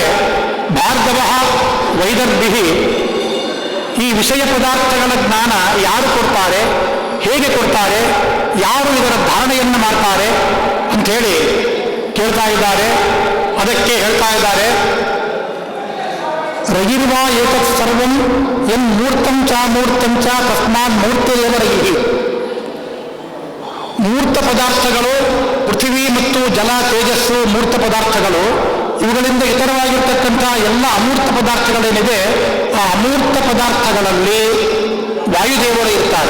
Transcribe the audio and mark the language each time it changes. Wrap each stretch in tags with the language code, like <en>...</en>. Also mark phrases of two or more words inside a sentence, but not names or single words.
<kn>ಭಾರ್ಗವ ವೈದರ್ಭಿ, ಈ ವಿಷಯ ಪದಾರ್ಥಗಳ ಜ್ಞಾನ ಯಾರು ಕೊಡ್ತಾರೆ, ಹೇಗೆ ಕೊಡ್ತಾರೆ, ಯಾರು ಇದರ ಧಾರಣೆಯನ್ನು ಮಾಡ್ತಾರೆ ಅಂಥೇಳಿ ಕೇಳ್ತಾ ಇದ್ದಾರೆ. ಅದಕ್ಕೆ ಹೇಳ್ತಾ ಇದ್ದಾರೆ,</kn> <sa>ರಗಿರ್ವಾ ಏತತ್ ಸರ್ವಂ ಎನ್ ಮೂರ್ತಂ ಚ ತಸ್ಮಾತ್ ಮೂರ್ತಿರೇವ ರಗಿ.</sa> <kn>ಮೂರ್ತ ಪದಾರ್ಥಗಳು ಪೃಥ್ವಿ ಮತ್ತು ಜಲ ತೇಜಸ್ಸು ಮೂರ್ತ ಪದಾರ್ಥಗಳು. ಇವುಗಳಿಂದ ಇತರವಾಗಿರ್ತಕ್ಕಂಥ ಎಲ್ಲ ಅಮೂರ್ತ ಪದಾರ್ಥಗಳೇನಿದೆ ಆ ಅಮೂರ್ತ ಪದಾರ್ಥಗಳಲ್ಲಿ ವಾಯುದೇವರು ಇರ್ತಾರೆ.</kn>